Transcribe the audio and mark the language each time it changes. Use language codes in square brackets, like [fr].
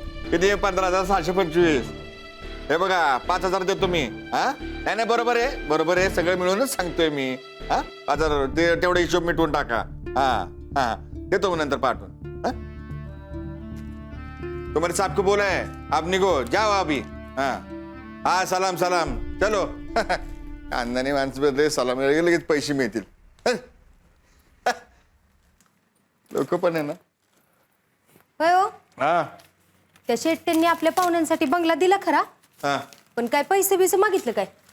[mr] किती 15,725. हे बघा 5,000 देतो मी. हा नाही नाही बरोबर आहे, बरोबर आहे. सगळं मिळूनच सांगतोय मी. हा 5,000 ते तेवढा हिशोब मिटवून टाका. हा हा देतो मग नंतर पाठवून. [hi] तुम्हारे साहब को बोला है आप निघो जाओ अभी. हाँ सलाम सलाम चलो. [mr] खानदानी माणसं सलाम लगेच पैसे मिळतील. लोक पण आहे ना. होय हो. हा त्या शेट्ट्यांनी आपल्या पाहुण्यांसाठी बंगला दिला खरा, हा पण काय पैसे बिसे मागितलं काय?